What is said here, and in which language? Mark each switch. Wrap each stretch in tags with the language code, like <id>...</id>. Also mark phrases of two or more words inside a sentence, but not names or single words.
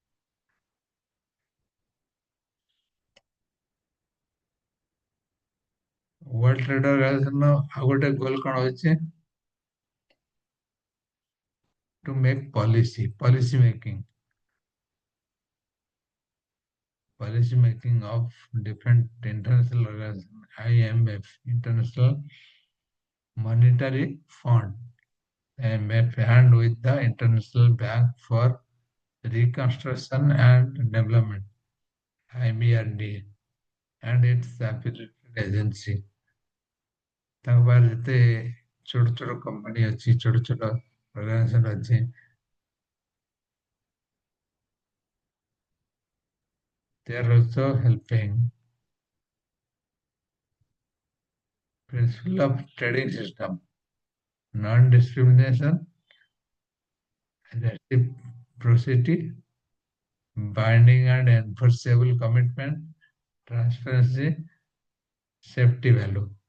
<or>World Trade Organization ଆଉ ଗୋଟେ goal କଣ ଅଛି</or> <en>to make policy making of different international organizations, IMF, International Monetary Fund, IMF, and with the International Bank for Reconstruction and Development, IBRD, and its affiliated agency.</en> <or>ତାଙ୍କ ପାଖରେ ଯେତେ ଛୋଟ ଛୋଟ କମ୍ପାନୀ ଅଛି ଛୋଟ ଛୋଟ ଅର୍ଗାନାଇଜେସନ ଅଛି</or> <en>they are also helping principle of trading system, non-discrimination, reciprocity, binding and enforceable commitment, transparency, safety value.</en>